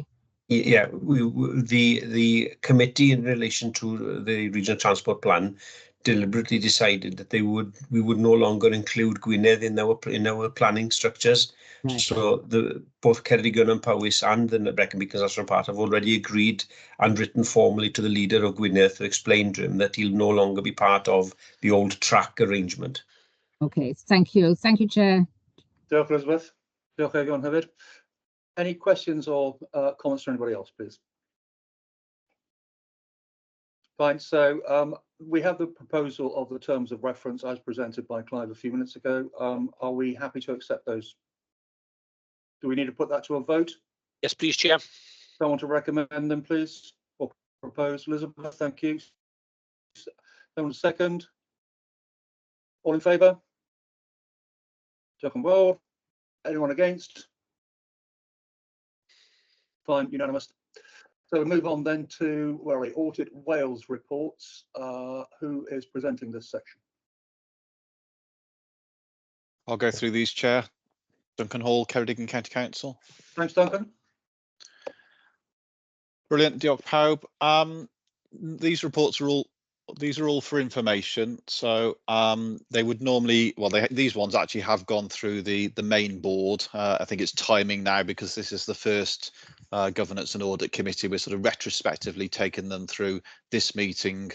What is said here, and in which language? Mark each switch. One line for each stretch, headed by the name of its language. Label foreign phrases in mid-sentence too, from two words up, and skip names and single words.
English: Yeah, the committee in relation to the regional transport plan deliberately decided that we would no longer include Gwynedd in our planning structures. Right. So both Ceredigion and Powys and the Brecon Beacons National Park have already agreed and written formally to the leader of Gwynedd to explain to him that he'll no longer be part of the old track arrangement. Okay, thank you. Thank you, Chair.
Welsh: Diolch, Elizabeth. Diolch, Egon hefyd.
English: Any questions or comments from anybody else, please? Fine, so we have the proposal of the terms of reference as presented by Clive a few minutes ago. Are we happy to accept those? Do we need to put that to a vote? Yes, please, Chair. Someone to recommend them, please, or propose? Elizabeth, thank you. Someone second? All in favour?
Welsh: Diolch yn fawr.
English: Anyone against? Fine, unanimous. So we move on then to Audit Wales reports. Who is presenting this section? I'll go through these, Chair. Duncan Hall, Ceredigion County Council. Thanks, Duncan. Brilliant,
Welsh: diolch pawb.
English: These reports are all for information. So they would normally, these ones actually have gone through the main board. I think it's timing now because this is the first Governance and Audit Committee. We're sort of retrospectively taking them through this meeting.